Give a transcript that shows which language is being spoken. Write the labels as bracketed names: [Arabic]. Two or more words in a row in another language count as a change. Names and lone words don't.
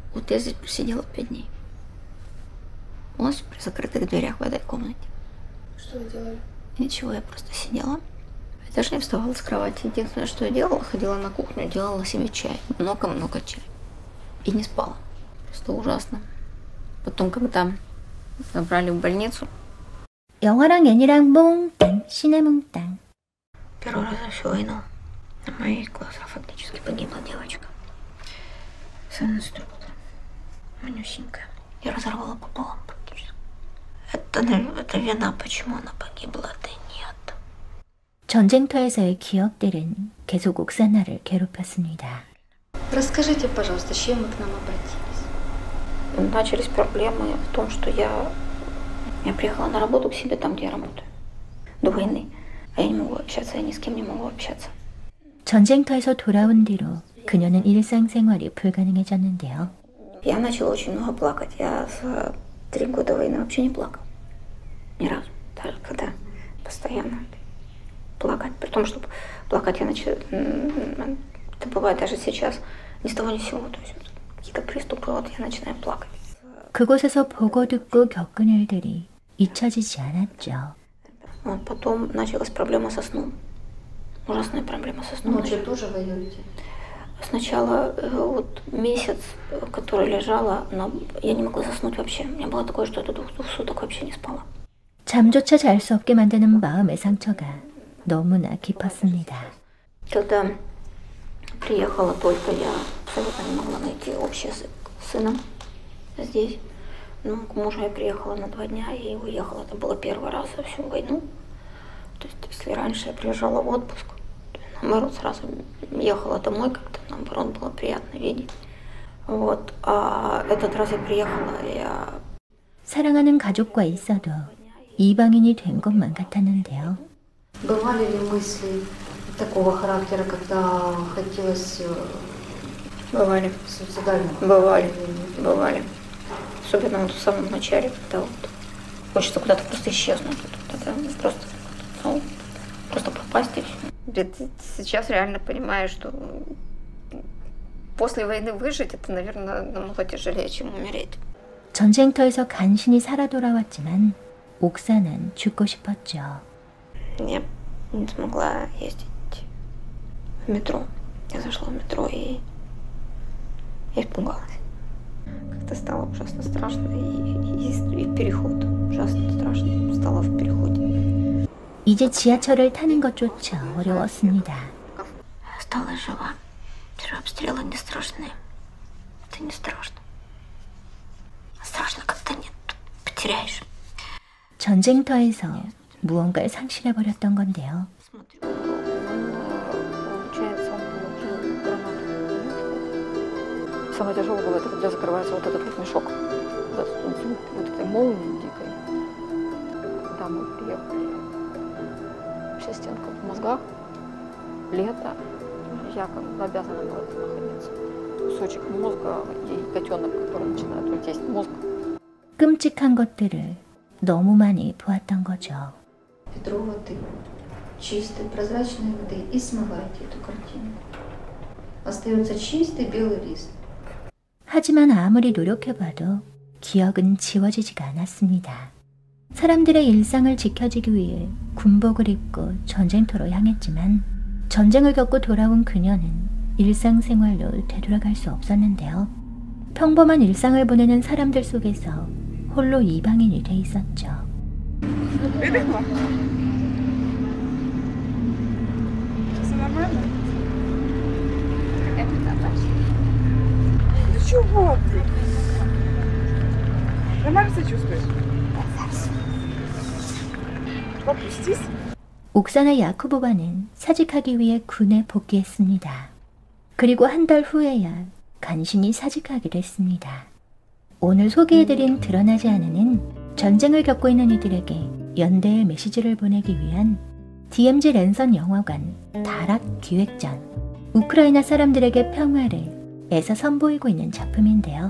[Russian] Вот я здесь просидела 5 дней. Полностью при закрытых дверях в этой комнате. Что вы делали? Ничего, я просто сидела. Я даже не вставала с кровати. Единственное, что я делала, ходила на кухню, делала себе чай. Много-много чая. И не спала. Просто ужасно. Потом, когда забрали в больницу. 영화랑 연이랑 몽땅, 신의 몽땅. Первый раз за всю войну на моих глазах фактически погибла девочка. Сын инструктор. Манюсенькая. Я разорвала пополам практически. Это вина, почему она погибла, а ты нет. [Korean] 전쟁터에서의 기억들은 계속 옥사나를 괴롭혔습니다. [Russian] Расскажите, пожалуйста, с чем вы к нам обратились? Начались проблемы в том, что я приехала на работу к себе там, где я работаю. До войны. А я не могу общаться, я ни с кем не могу общаться. [Korean] 전쟁터에서 돌아온 뒤로 그녀는 일상생활이 불가능해졌는데요. [Russian] Я начала очень много плакать. Я за 3 года войны вообще не плакала. Ни разу. Даже когда постоянно плакать. При том, что плакать я начала... Это бывает даже сейчас. Ни с того ни с сего. То есть какие-то приступы, вот я начинаю плакать. [Korean] 그곳에서 보고 듣고 겪은 일들이 잊혀지지 않았죠. [Russian] Вот потом началась проблема со сном. Ужасная проблема со сном. Ночью тоже воюете? Сначала вот месяц, который лежала, но я не могла заснуть вообще. У меня было такое, что я до 2 суток вообще не спала. [Korean] 잠조차 잘 수 없게 만드는 마음의 상처가 너무나 깊었습니다. [Russian] Когда приехала только, я абсолютно не могла найти общий язык с сыном здесь. Ну, к мужу я приехала на 2 дня и уехала. Это было первый раз за всю войну. То есть, если раньше я приезжала в отпуск, то я, наоборот, сразу ехала домой, как-то, наоборот, было приятно видеть. Вот. А этот раз я приехала, я... [Korean] 사랑하는 가족과 있어도 이방인이 된 것만 같았는데요. [Russian] Бывали ли мысли такого характера, когда хотелось Бывали. суицидального? Бывали. Особенно вот в самом начале, когда вот хочется куда-то просто исчезнуть, просто пропасть и все. Сейчас реально понимаю, что после войны выжить, это, наверное, намного тяжелее, чем умереть. [Korean] 전쟁터에서 간신히 살아 돌아왔지만 옥사는 죽고 싶었죠. [Russian] Я не смогла ездить в метро. Я зашла в метро и испугалась. Как-то стало ужасно страшно, и переход ужасно страшно стало в переходе. [Korean] 이제 지하철을 타는 것조차 어려웠습니다. [Russian] Осталась жива. Теперь обстрелы не страшные. Это не страшно. Страшно, когда нет. потеряешь. [Korean] 전쟁터에서 무언가를 상실해버렸던 건데요. [Russian] Самое тяжелое было, это когда закрывается вот этот вот мешок. Вот этой молнии дикой. Когда мы приехали, вся стенка в мозгах, лето, я как бы обязана была там находиться. Кусочек мозга и котенок, который начинает вот есть мозг. [Korean] 끔찍한 것들을 너무 많이 보았던 거죠. [Russian] Ведро воды, чистой, прозрачной воды, и смываете эту картину. Остается чистый белый лист. [Korean] 하지만 아무리 노력해봐도 기억은 지워지지가 않았습니다. 사람들의 일상을 지켜주기 위해 군복을 입고 전쟁터로 향했지만 전쟁을 겪고 돌아온 그녀는 일상생활로 되돌아갈 수 없었는데요. 평범한 일상을 보내는 사람들 속에서 홀로 이방인이 돼 있었죠. [Russian] Чего ты? Нормально себя чувствуешь? Опустись. [Korean] 옥사나 야쿠보바는 사직하기 위해 군에 복귀했습니다. 그리고 한 달 후에야 간신히 사직하기로 했습니다. 오늘 소개해드린 드러나지 않은 전쟁을 겪고 있는 이들에게 연대의 메시지를 보내기 위한 DMZ 랜선 영화관 다락 기획전, 우크라이나 사람들에게 평화를 애써 선보이고 있는 작품인데요.